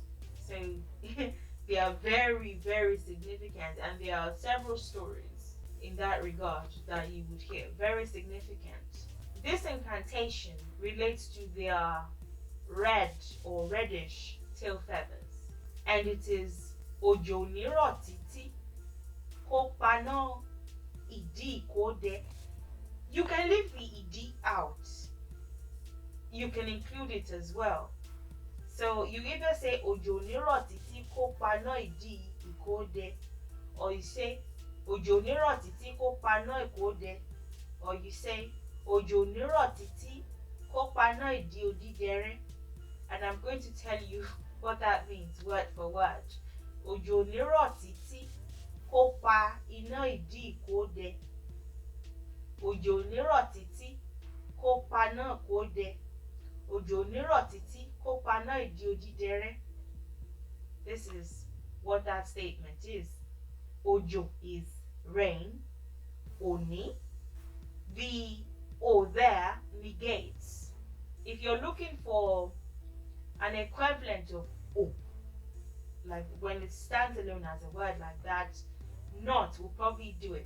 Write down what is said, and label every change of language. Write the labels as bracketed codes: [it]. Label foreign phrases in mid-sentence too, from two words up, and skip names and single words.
[en] So they are very, very significant, and there are several stories in that regard that you would hear. Very significant. This incantation relates to their red or reddish tail feathers, and it is [yo] Ojo niro Titi kó paná ìdí ìkódẹ. [en] You can leave the ìdí out. You can include it as well. So you either say [yo] Ojo niro Titi kó paná ìdí ìkódẹ, [en] or you say [yo] Ojo niro Titi kó paná ìkódẹ, [en] or you say [yo] Ojo niro Titi kó paná ìdí odídẹrẹ́. [en] And I'm going to tell you what that means word for word. [yo] Ojo niro Titi kó pa iná ìdí ìkódẹ. Òjò nírọ̀ paná kó dẹ. Òjò nírọ̀ títí kó paná ìdí odídẹrẹ́. [en] This is what that statement is. Òjò is rain. Òní. The O there negates. If you're looking for an equivalent of O, like when it stands alone as a word like that, not will probably do it.